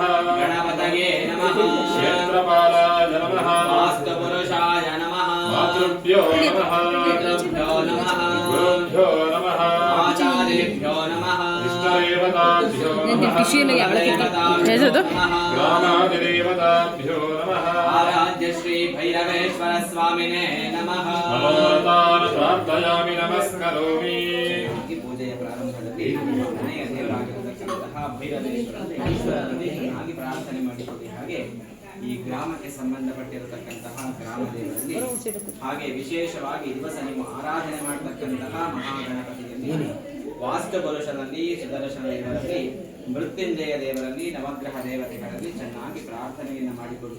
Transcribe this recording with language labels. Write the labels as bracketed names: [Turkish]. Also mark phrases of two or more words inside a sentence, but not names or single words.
[Sanskrit] ಗಣಪತಯೇ ನಮಃ. ಕ್ಷೇತ್ರಪಾಲಾಯ ನಮಃ. ವಾಸ್ತುಪುರುಷಾಯ ನಮಃ. ಮಾತೃಭ್ಯೋ ನಮಃ. ಪಿತೃಭ್ಯೋ ನಮಃ. ಗುರುಭ್ಯೋ ನಮಃ. ಆಚಾರ್ಯೇಭ್ಯೋ ನಮಃ. ಇಷ್ಟದೇವತಾಭ್ಯೋ ನಮಃ. ಗ್ರಾಮಾಧಿದೇವತಾಭ್ಯೋ ನಮಃ. ಆರಾಧ್ಯ ಶ್ರೀ ಭೈರವೇಶ್ವರ ಸ್ವಾಮಿನೇ ನಮಃ. ಪ್ರಾರ್ಥಯಾಮಿ ನಮಸ್ಕರೋಮಿ. [Kannada] ಈ ಪೂಜೆಯ ಪ್ರಾರಂಭದಲ್ಲಿ ಮನೆಯ ದೇವರಾಗಿರತಕ್ಕಂತಹ ಭೈರವೇಶ್ವರರಲ್ಲಿ ಚೆನ್ನಾಗಿ ಪ್ರಾರ್ಥನೆ ಮಾಡಿಕೊಳ್ಳಿ. ಹಾಗೆ ಈ ಗ್ರಾಮಕ್ಕೆ ಸಂಬಂಧಪಟ್ಟಿರತಕ್ಕಂತಹ ಗ್ರಾಮ ದೇವರಲ್ಲಿ ಹಾಗೆ ವಿಶೇಷವಾಗಿ ದಿವಸ ನೀವು ಆರಾಧನೆ ಮಾಡತಕ್ಕಂತಹ ಮಹಾಗಣಪತಿಯಲ್ಲಿ ವಾಸ್ತುಪುರುಷನಲ್ಲಿ ಸುದರ್ಶನ ದೇವರಲ್ಲಿ ಮೃತ್ಯುಂಜಯ ದೇವರಲ್ಲಿ ನವಗ್ರಹ ದೇವತೆಗಳಲ್ಲಿ ಚೆನ್ನಾಗಿ ಪ್ರಾರ್ಥನೆಯನ್ನು ಮಾಡಿಕೊಳ್ಳಿ.